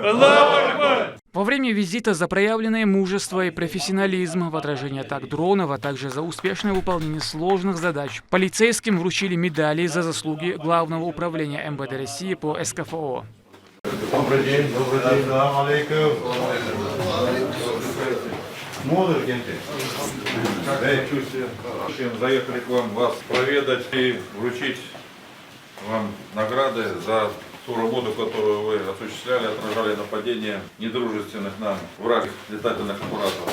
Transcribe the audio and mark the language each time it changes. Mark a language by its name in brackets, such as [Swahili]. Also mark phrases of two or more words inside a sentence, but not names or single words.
[Arabic] الله أكبر! [Russian] Во время визита за проявленное мужество и профессионализм в отражении атак дронов, а также за успешное выполнение сложных задач, полицейским вручили медали за заслуги Главного управления МВД России по СКФО. Добрый день, добрый день. [Arabic] السلام عليكم. [Russian] Молодые gente. Заехали к вам вас проведать и вручить вам награды за ту работу, которую вы осуществляли, отражали нападения недружественных нам врагов летательных аппаратов.